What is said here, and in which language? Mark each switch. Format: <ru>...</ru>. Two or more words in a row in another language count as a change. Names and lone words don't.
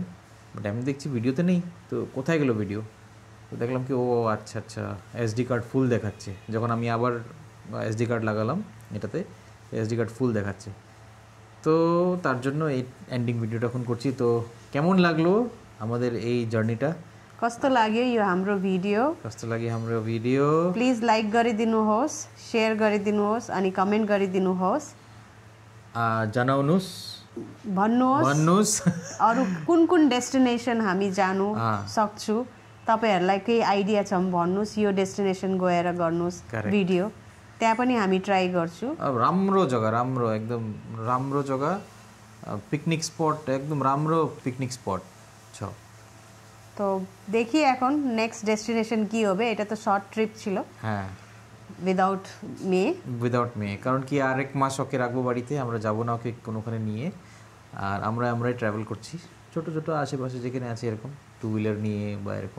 <bn>বাট আমি দেখছি ভিডিওতে নেই, তো কোথায় গেল ভিডিও? তো দেখলাম কি ও আচ্ছা আচ্ছা</bn> <en>SD card full</en> <bn>দেখাচ্ছে। যখন আমি আবার</bn> <en>SD card</en> <bn>লাগালাম এটাতে,</bn> <en>SD card full</en> <bn>দেখাচ্ছে। তো তার জন্য এই এন্ডিং ভিডিওটা এখন করছি। তো কেমন লাগলো আমাদের এই জার্নিটা?</bn> <ne>कस्तो लाग्यो यो हाम्रो भिडियो? कस्तो लाग्यो हाम्रो भिडियो?</ne> <en>please like</en> <ne>गरिदिनुहोस्, शेयर गरिदिनुहोस् अनि कमेन्ट गरिदिनुहोस्, जनाउनुहोस्, भन्नुहोस् अरू कुन कुन डेस्टिनेसन हामी जानु सक्छु। तपाईहरुलाई केही आइडिया छ भने भन्नुहोस्, यो डेस्टिनेसन गएर गर्नुहोस् भिडियो। त्यहाँ पनि हामी ट्राई गर्छु। अब राम्रो जग्गा, राम्रो एकदम राम्रो जग्गा,</ne> <en>picnic spot,</en> <ne>एकदम राम्रो</ne> <en>picnic spot</en> <ne>छ।</ne> <bn>তো দেখি এখন</bn> <en>next destination</en> <bn>কি হবে। এটা তো</bn> <en>short trip</en> <bn>ছিল, হ্যাঁ, উইদাউট মেয়ে। উইদাউট মেয়ে, কারণ কি আরেক মাস ওকে রাখবো বাড়িতে, আমরা যাবো না ওকে কোনোখানে নিয়ে, আর আমরাই ট্রাভেল করছি ছোটো ছোটো আশেপাশে যেখানে আছে এরকম 2 হুইলার নিয়ে বা এরকম।</bn>